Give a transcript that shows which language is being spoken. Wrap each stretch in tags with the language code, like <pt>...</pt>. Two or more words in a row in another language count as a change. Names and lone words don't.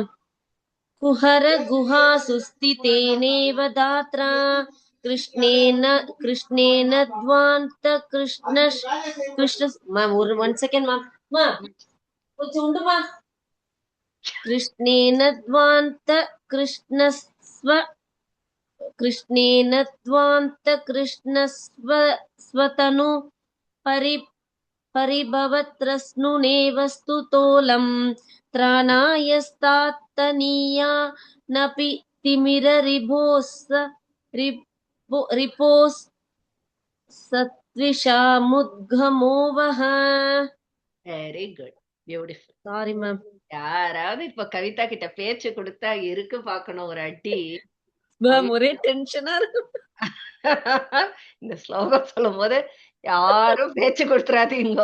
<sa>कुहर गुहा सुस्थितेनेव धात्रा कृष्णेन ध्वान्त कृष्ण மேம்.</sa> <ta>ஒரு 1 செகண்ட் மேம். கொஞ்சம் உண்டுமா.</ta> <sa>कृष्णेन ध्वान्त कृष्णस्वतनु परिभवत्रस्नुनेव स्तुतोलं त्राणाय स्तात्तनीयानपि तिमिररिपोस् सत्विषामुद्गमो वः.</sa> <en>very good. beautiful. sorry ma'am.</en> <ta>யாராவது இப்ப கவிதா கிட்ட பேச்சு கொடுத்தா இருக்கு பாக்கணும் ஒரு அடி. மேம் ஒரே டென்ஷனா இருக்கு. இந்த ஸ்லோகம் சொல்லும் போது யாரும் பேச்சு கொடுத்துறாதீங்க.</ta>